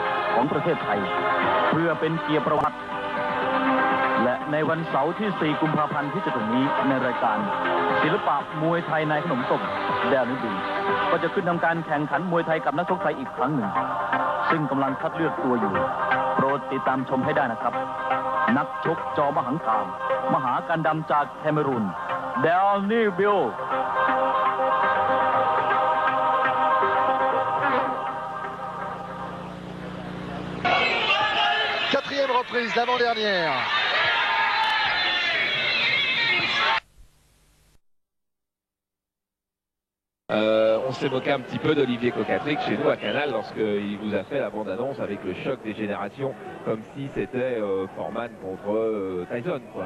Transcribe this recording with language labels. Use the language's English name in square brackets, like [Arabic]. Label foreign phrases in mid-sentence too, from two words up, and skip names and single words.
[Thai] ของประเทศไทยเพื่อเป็นเกียรติประวัติและในวันเสาร์ที่ 4 กุมภาพันธ์ที่จะถึงนี้ในรายการศิลปะมวยไทยในขนมต้มแดนิล บินก็จะขึ้นทำการแข่งขันมวยไทยกับนักชกไทยอีกครั้งหนึ่งซึ่งกำลังคัดเลือกตัวอยู่โปรดติดตามชมให้ได้นะครับนักชกจอมหังการมหากันดำจากแคเมรูนแดนิล บิน [French] Quatrième reprise l'avant-dernière. On s'est moqué un petit peu d'Olivier Cocatrix chez nous à Canal lorsqu'il vous a fait la bande-annonce avec le choc des générations, comme si c'était Foreman contre Tyson, quoi.